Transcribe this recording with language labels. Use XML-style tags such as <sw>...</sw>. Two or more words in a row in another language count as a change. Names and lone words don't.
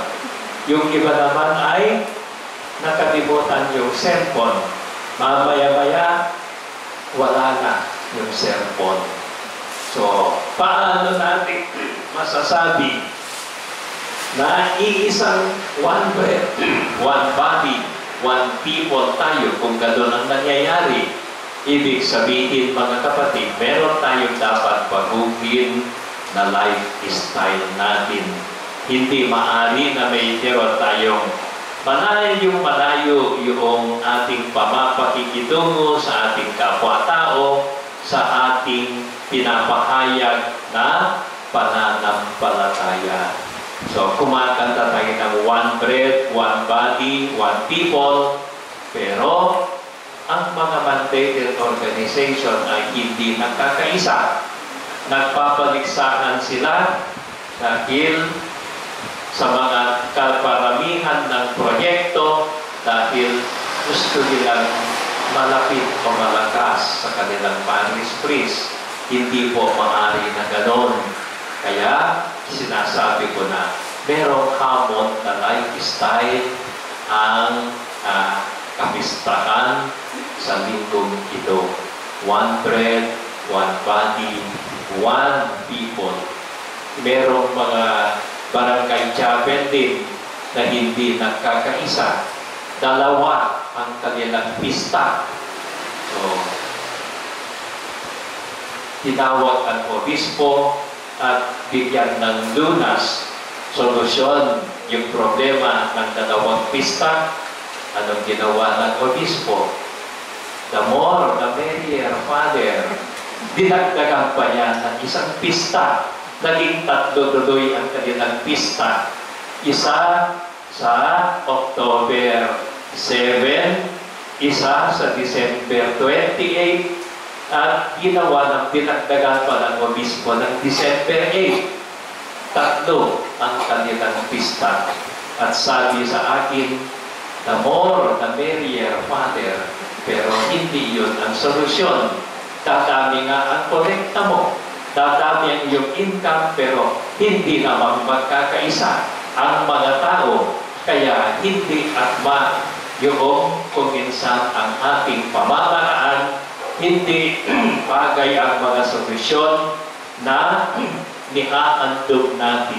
<tl>Yung iba naman ay nakalimutan yung cellphone. Mamaya-maya, wala na yung cellphone. So, paano natin masasabi na iisang</tl> <en>one bread, one body, one people</en> <tl>tayo kung gano'n ang nangyayari? Ibig sabihin, mga kapatid, meron tayong dapat baguhin na lifestyle natin. Hindi maaari na meron tayong malayo yung ating pamapakikitungo sa ating kapwa-tao, sa ating pinapahayag na pananampalataya. So, kumakanta tayo ng</tl> <en>one bread, one body, one people,</en> <tl>pero ang mga</tl> <en>mandated organization</en> <tl>ay hindi nagkakaisa. Nagpapaligsahan sila dahil sa mga kaparamihan ng proyekto, dahil gusto nilang malapit o malakas sa kanilang</tl> <en>parish priest.</en> <tl>Hindi po maaari na ganon. Kaya sinasabi ko na merong hamon na lifestyle ang kapistahan sa linggong ito.</tl> <en>One bread, one body, one people.</en> <tl>Merong mga barangay chapel din na hindi nagkakaisa. Dalawa ang kanilang pista. So, tinawag ang obispo at bigyan ng lunas, solusyon yung problema ng dalawang pista. Anong ginawa ng obispo?</tl> <en>The more, the merrier, Father.</en> <tl>Dinagdagan pa yan ng isang pista. Naging tatlo tuloy ang kanilang pista. Isa sa October 7, isa sa December 28, at ginawa ng dinagdagan pa ng obispo ng December 8. Tatlo ang kanilang pista. At sabi sa akin,</tl> <en>the more, the merrier, Father.</en> <tl>Pero hindi yun ang solusyon. Dadami nga ang kolekta mo. dadami ang iyong income, pero hindi naman magkakaisa ang mga tao. Kaya hindi akma yung kung minsan ang ating pamamaraan, hindi bagay ang mga solusyon na nihaandog natin.</tl>